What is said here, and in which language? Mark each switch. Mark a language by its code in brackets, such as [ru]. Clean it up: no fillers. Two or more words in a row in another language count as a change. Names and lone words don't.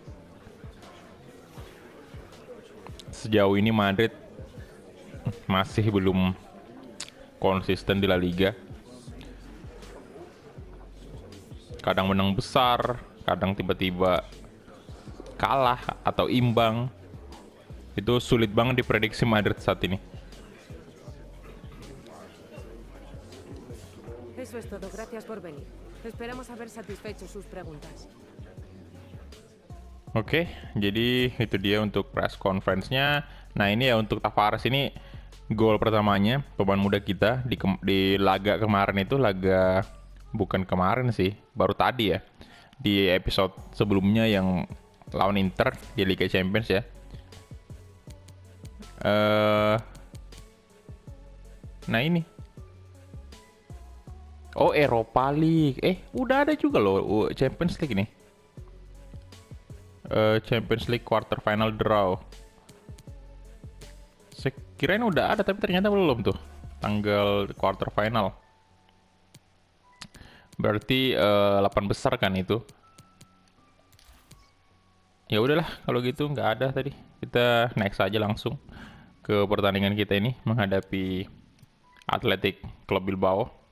[id] Sejauh ini Madrid masih belum konsisten di La Liga. Kadang menang besar, kadang tiba-tiba kalah atau imbang. Itu sulit banget diprediksi Madrid saat ini. [es] Eso es todo. Gracias por venir. Esperamos haber satisfecho sus preguntas. [id] Oke, jadi itu dia untuk [en] press conference- [id] nya. Nah, ini ya untuk Tavares ini gol pertamanya pemain muda kita di laga kemarin itu, bukan kemarin sih, baru tadi ya. Di episode sebelumnya yang lawan Inter di Liga Champions ya. Nah ini. Oh, Europa League. Udah ada juga loh Champions League ini. [en] Champions League quarter final draw. [id] Saya kirain udah ada, tapi ternyata belum tuh tanggal [en] quarter final. [id] Berarti 8 besar kan itu. Ya udahlah kalau gitu, nggak ada tadi. Kita next aja langsung ke pertandingan kita ini menghadapi Athletic Club Bilbao.